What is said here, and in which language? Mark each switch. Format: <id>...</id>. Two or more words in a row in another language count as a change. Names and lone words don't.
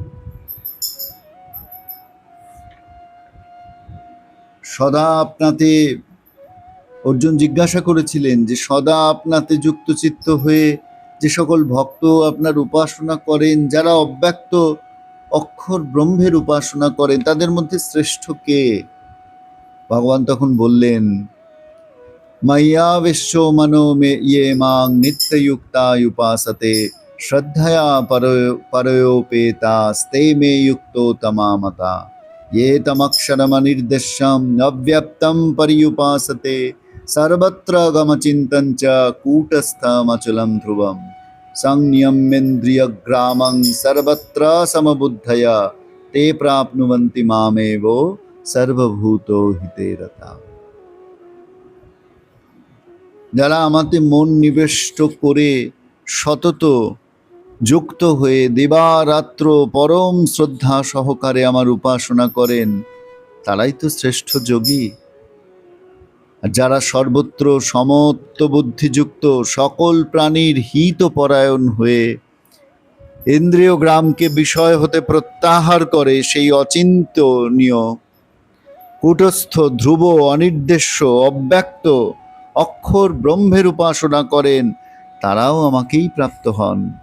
<bn>সদা আপনাতে, অর্জুন জিজ্ঞাসা করেছিলেন যে সদা আপনাতে যুক্ত চিত্ত হয়ে যে সকল ভক্ত আপনার উপাসনা করেন, যারা অব্যক্ত অক্ষর ব্রহ্মের উপাসনা করেন, তাদের মধ্যে শ্রেষ্ঠ কে? ভগবান তখন বললেন,</bn> <sa>ময়্যাবেশ্য মনো মে ইয়ে মাং নিত্যযুক্তা উপাসতে শ্রদ্ধয়া পরয়োপেতাস্তে মে যুক্তো তমামতা ये तमक्षरमनिर्देश्यम् अव्यक्तं पर्युपासते सर्वत्र गमचिन्तं च कूटस्थमचलं ध्रुवं संयम्येन्द्रियग्रामं सर्वत्र समबुद्धया ते प्राप्नुवन्ति मामेव सर्वभूतो हिते रता।</sa> <bn>যারা আমাতে মন নিবিষ্ট করে সতত যুক্ত হয়ে দিবারাত্র পরম শ্রদ্ধা সহকারে আমার উপাসনা করেন, তারাই তো শ্রেষ্ঠ যোগী। আর যারা সর্বত্র সমত্ব বুদ্ধিযুক্ত, সকল প্রাণীর হিতপরায়ণ হয়ে ইন্দ্রিয় গ্রামকে বিষয় হতে প্রত্যাহার করে, সেই অচিন্তনীয় কূটস্থ ধ্রুব অনির্দেশ্য অব্যক্ত অক্ষর ব্রহ্মের উপাসনা করেন, তারাও আমাকেই প্রাপ্ত হন।</bn>